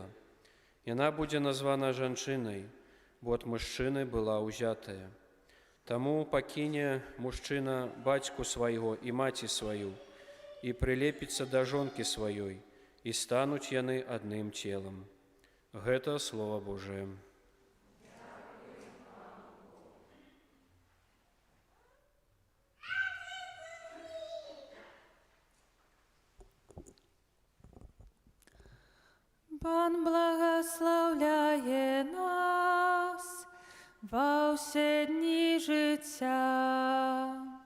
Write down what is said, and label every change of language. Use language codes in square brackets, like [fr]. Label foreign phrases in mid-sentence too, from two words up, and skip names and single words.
[be] Яна будзе названа жанчынай, бо ад мужчыны была ўзятая. Таму пакіне мужчына бацьку свайго і маці сваю і прылепіцца да жонкі сваёй, і стануць яны адным целом. Гэта Слово Божие. [uk] Пан благословляє нас во все дні життя.